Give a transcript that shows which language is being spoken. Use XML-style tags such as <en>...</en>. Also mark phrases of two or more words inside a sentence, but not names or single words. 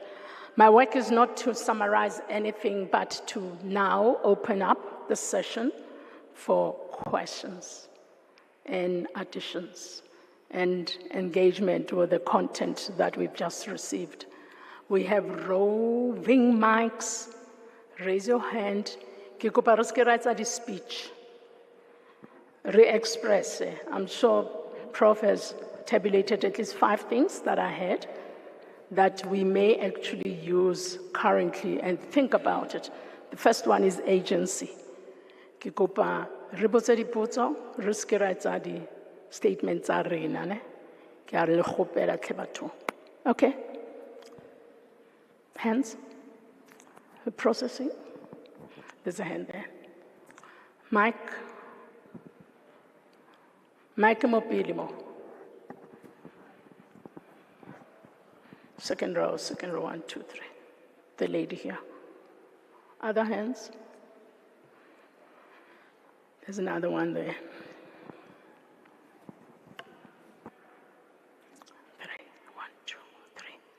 <en>My work is not to summarize anything, but to now open up the session for questions and additions and engagement with the content that we've just received. We have roving mics. Raise your hand.</en> <st>Ke kopa re ske ra etsa di-speech.</st> <en>Re-express. I'm sure Prof has tabulated at least 5 things that I had that we may actually use currently and think about it. The first one is agency.</en> <st>Ke kopa re botse dipotso, re ske ra etsa di-statements tsa rena, ne? Ke a re le kgopela tle batho.</st> <en>Okay. Hands? Processing? There's a hand there.</en> <st>Mike? Mike mo pele mo.</st> <en>Second row, 1, 2, 3. The lady here. Other hands? There's another one there. 3, 1, 2, 3.</en>